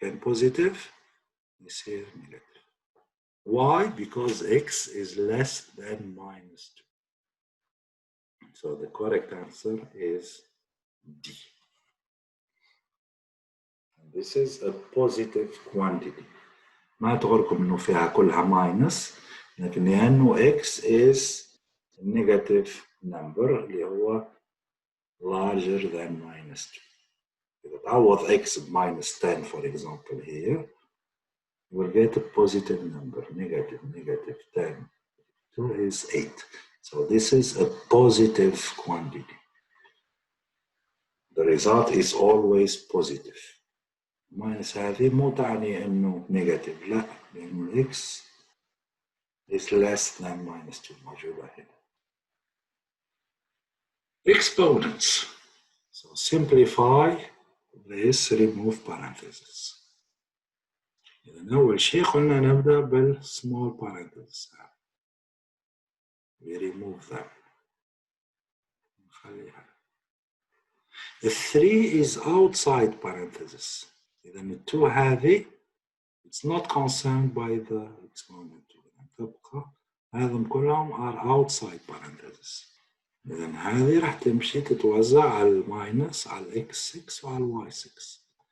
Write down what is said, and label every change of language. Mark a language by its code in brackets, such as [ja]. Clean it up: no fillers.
[en] Can positive, [ar] يصير [en] negative. Why? Because x is less than -2. So the correct answer is D. And this is a positive quantity. [ar] ما تغركم انه فيها كلها ماينس، لكن لانه [en] x is a negative number [ar] اللي هو [en] larger than -2. [ar] إذا تعوض [en] x -10 for example here, we'll get a positive number. -10. 2 is 8. So this is a positive quantity. The result is always positive. [ar] minus هذه مو تعني انه negative، لا، لانه [en] x is less than -2 [ar] موجودة هنا. [en] Exponents. So simplify this, remove parentheses. [ar] إذا أول شيء قلنا نبدأ بالsmall parentheses. [en] We remove them. [ar] نخليها. [en] The 3 is outside parentheses. [ar] إذا ال 2 هذه [en] it's not concerned by the exponent. [ar] تبقى هذم كلهم [en] are outside parentheses. [ar] إذا هذه راح تمشي تتوزع على الماينس على الإكس 6 وعلى الواي 6.